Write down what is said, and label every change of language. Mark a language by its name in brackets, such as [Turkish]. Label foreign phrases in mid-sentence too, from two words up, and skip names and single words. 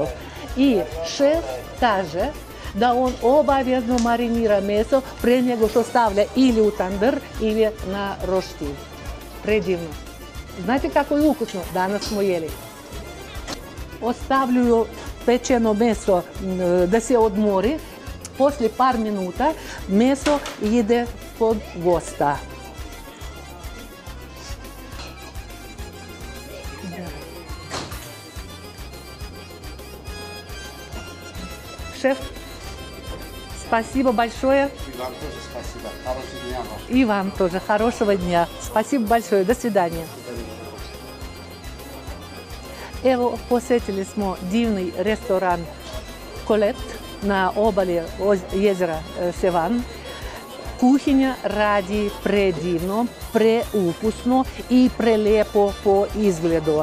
[Serbian] I šef kaže da on obavezno marinira meso pre nego što stavlja ili u tandır ili na roštilj. Predivno. Znate kako je ukusno? Danas smo jeli. Ostavljaju pečeno meso da se odmori. Poslije par minuta meso ide kod gosta. [Russian] Шеф, спасибо большое. И вам тоже спасибо. Хорошего дня вам. И вам тоже хорошего дня. Спасибо большое. До свидания. [Serbian] Evo, posjetili smo divni restoran Kolet na obali jezera Sevan. Kuhinja radi predivno, preukusno i prelepo po izgledu.